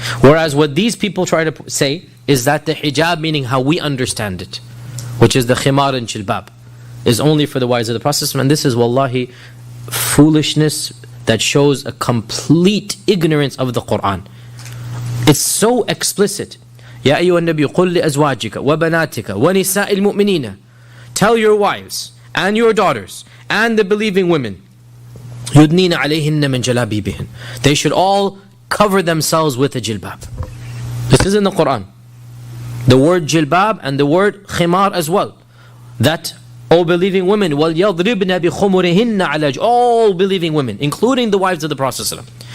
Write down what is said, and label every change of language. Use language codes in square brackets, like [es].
[en] Whereas what these people try to say is that the hijab, meaning how we understand it, which is the khimar and jilbab, is only for the wives of the Prophet ﷺ. And this is wallahi foolishness that shows a complete ignorance of the Quran. It's so explicit. [ar] يا أيها النبي قل لأزواجك وبناتك ونساء المؤمنين. [en] Tell your wives and your daughters and the believing women, [ar] يدنين عليهن من جلابيبهن. [en] They should all cover themselves with a jilbab. This is in the Quran. The word jilbab and the word khimar as well. That all believing women, [ar] وَلْيَضْرِبْنَ بِخُمُرِهِنَّ عَلَى [en] all believing women, including the wives of the Prophet ﷺ.